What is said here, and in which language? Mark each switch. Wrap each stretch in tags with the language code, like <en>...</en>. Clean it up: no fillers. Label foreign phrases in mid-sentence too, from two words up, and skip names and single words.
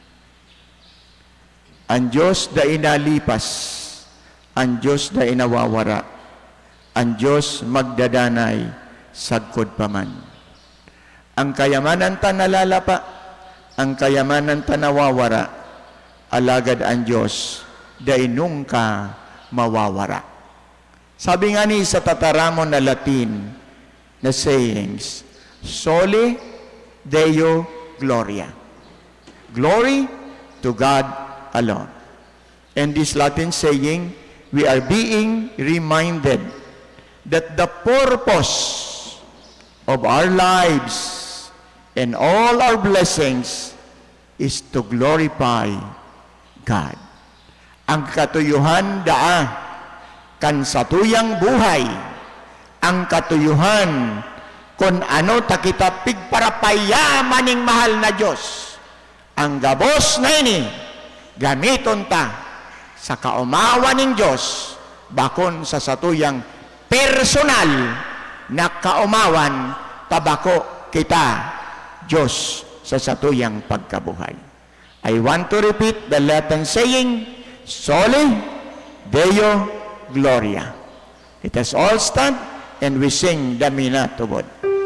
<bik>Ang Diyos da inalipas, ang Diyos da inawawara, ang Diyos magdadanay sagkod paman. Ang kayamanan ta nalalapa, ang kayamanan ta nawawara, alagad ang Diyos da inung ka mawawara. Sabi nga ni sa tataramon na Latin na sayings,</bik> <la>Soli Deo Gloria.</la> <en>Glory to God alone. And this Latin saying, we are being reminded that the purpose of our lives and all our blessings is to glorify God.</en> <bik>Ang katuyuhan daa kan satuyang buhay, ang katuyuhan kung ano ta kita pigparapayaman ning mahal na Diyos. Ang gabos na ini, gamiton ta sa kaumawa ning Diyos, bakon sa satuyang personal na kaumawan, tabako kita Diyos sa satuyang pagkabuhay.</bik> <en>I want to repeat the Latin saying,</en> <la>Soli Deo Gloria.</la> <en>Let us all stand and we sing the Mina to God.</en>